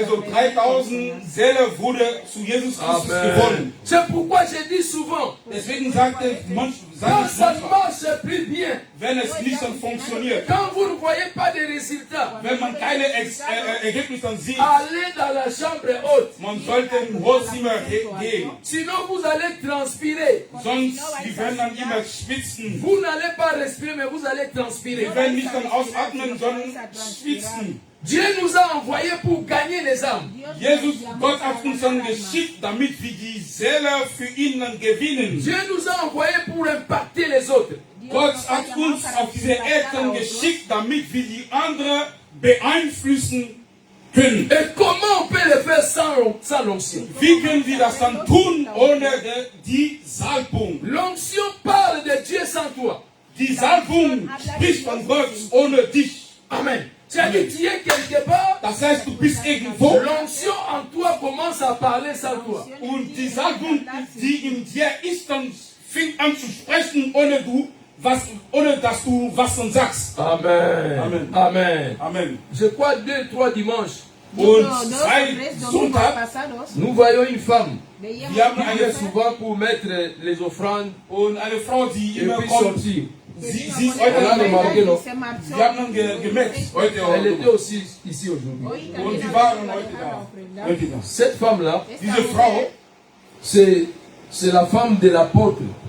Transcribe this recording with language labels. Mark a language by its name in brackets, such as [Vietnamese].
[German] 3000 Seelen wurde zu Jesus Christus gewonnen. [French] C'est pourquoi je dis souvent, [German] Deswegen sagte [French] quand ça ne marche plus bien, [German] wenn es nicht dann funktioniert, [French] quand vous ne voyez pas de résultats, [German] wenn man keine Ergebnisse dann sieht, [French] allez dans la chambre haute. [German] man sollte im Wohnzimmer gehen. [French] Sinon vous allez transpirer. [German] Sonst, wir werden dann immer schwitzen. [French] Vous n'allez pas respirer, mais vous allez transpirer. [German] Wir werden nicht dann ausatmen, sondern schwitzen. [French] Dieu nous a envoyés pour gagner les âmes. [German] Jesus, Gott hat uns dann geschickt, damit wir die Seele für ihn dann gewinnen. [French] Dieu nous a envoyés pour impacter les autres. [German] Gott hat uns auf diese Erde geschickt, damit wir die anderen beeinflussen können. [French] Et comment on peut le faire? faire sans l'onction? [German] Wie können wir das dann tun ohne die Salbung? [French] L'onction parle de Dieu sans toi. [German] Die Salbung spricht von Gott ohne dich. Amen. [French] C'est-à-dire, tu es quelque part, [German] Das heißt, du bist irgendwo [French] l'onction en toi commence à parler sans toi. [German] und die Salbung, die in dir ist, dann fängt an zu sprechen, ohne dass du was dann sagst. Amen. Amen. Amen. Amen. [French] Je crois 2-3 dimanches, [German] Und seit Sonntag, [French] nous voyons une femme [German] wir haben [French] qui est souvent pour mettre les offrandes [German] und eine Frau, die [French] et [German] immer [French] puis [German] kommt. [French] sortir. [German] Sie ist [French] On a [German] heute, [French] remarqué, non? [German] wir haben gemerkt, heute [French] Elle était aussi ici aujourd'hui. [German] und die waren heute da. [French] Cette femme-là, [German] Diese Frau, [French] c'est la femme de l'apôtre